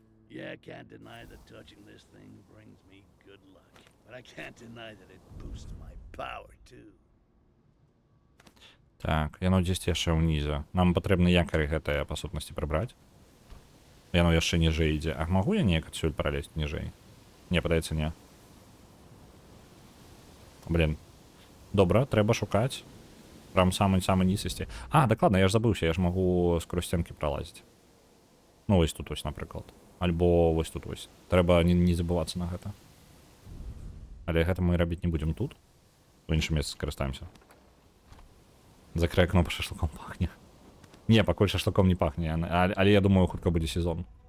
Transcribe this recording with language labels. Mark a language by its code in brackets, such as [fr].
[en] Yeah, I can't deny that touching this thing brings me good luck. But I can't deny that it boosts my power, too. [be] Так, яно дзесьці яшчэ ўнізе. Нам патрэбны якары гэтыя па сутнасці прыбраць. Яно яшчэ ніжэй ідзе. А магу я неяк адсюль пралезть ніжэй? Не, падаецца, не. Блін. Добра, трэба шукаць. Прям самы ніз ісці. Дакладна, я ж забыўся, я ж магу скрозь сценкі пралазіць. Ну, вось тут вось, напрыклад. Альбо вось тут вось. Трэба не забывацца на гэта. Але гэта мы рабіць не будзем тут. У іншым месцы скарыстаемся. [ru] Закрой окно, [be] по шашлыком пахне. Не, пакуль шашлыком не пахне, але я думаю, хутка будзе сезон.